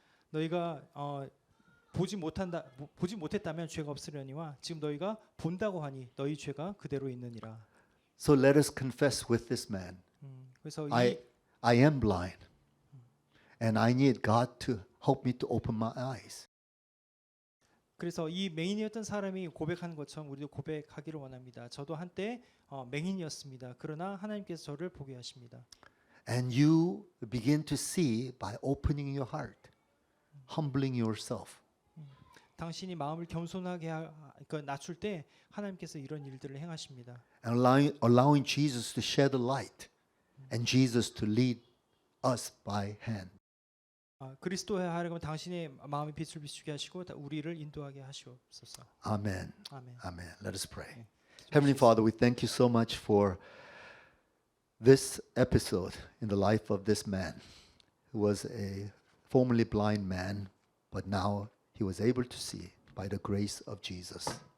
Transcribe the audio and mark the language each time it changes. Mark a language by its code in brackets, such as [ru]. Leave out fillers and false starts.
[ko] 너희가 보지 못했다면 죄가 없으려니와 지금 너희가 본다고 하니 너희 죄가 그대로 있느니라. [en] So let us confess with this man. [ko] 그래서 [en] I am blind. And I need God to help me to open my eyes. [ko] 그래서 이 맹인이었던 사람이 고백한 것처럼 우리도 고백하기를 원합니다. 저도 한때 맹인이었습니다. 그러나 하나님께서 저를 보게 하십니다. [en] And you begin to see by opening your heart, humbling yourself. [ko] 당신이 마음을 겸손하게 낮출 때 하나님께서 이런 일들을 행하십니다. [en] And allowing Jesus to shed the light and Jesus to lead us by hand. [ko] 그리스도의 하여금 당신의 마음의 빛을 비추게 하시고 우리를 인도하게 하시옵소서. [en] Amen. [ko] 아멘. [en] Amen. Let us pray. Heavenly Father, we thank you so much for this episode in the life of this man who was a formerly blind man, but now he was able to see by the grace of Jesus.